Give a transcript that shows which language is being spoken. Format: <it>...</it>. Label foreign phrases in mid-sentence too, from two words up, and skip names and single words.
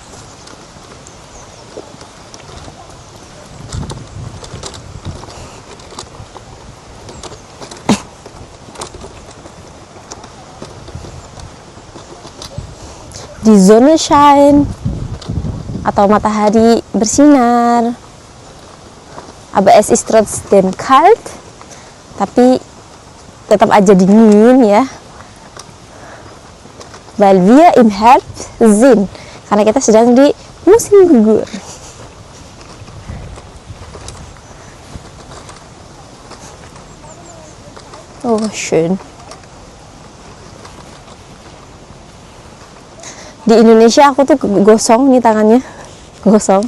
<de>Die Sonne scheint</de> <id>atau matahari bersinar.</id> <de>Aber es ist trotzdem kalt,</de> <id>tapi tetap aja dingin ya.</id> <de>Weil wir im Herbst sind,</de> <id>karena kita sedang di musim gugur.</id> <de>Oh, schön.</de> <id>Di Indonesia aku tuh gosong nih tangannya, gosong.</id>